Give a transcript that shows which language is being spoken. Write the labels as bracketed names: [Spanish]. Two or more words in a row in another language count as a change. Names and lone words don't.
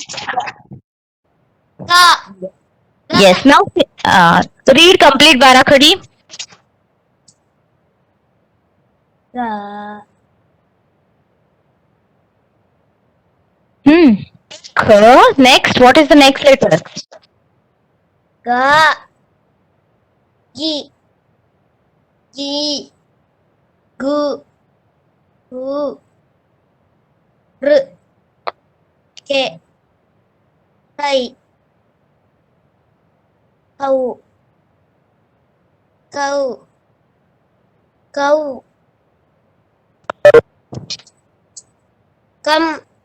[English] Ka. Yes. Now read complete Barakhadi. Ra. Next, what is the next letter? Ga. Gi. Gi. Gu. Gu. R. Ke. Kai. Kau. Kau. Kau. Kam.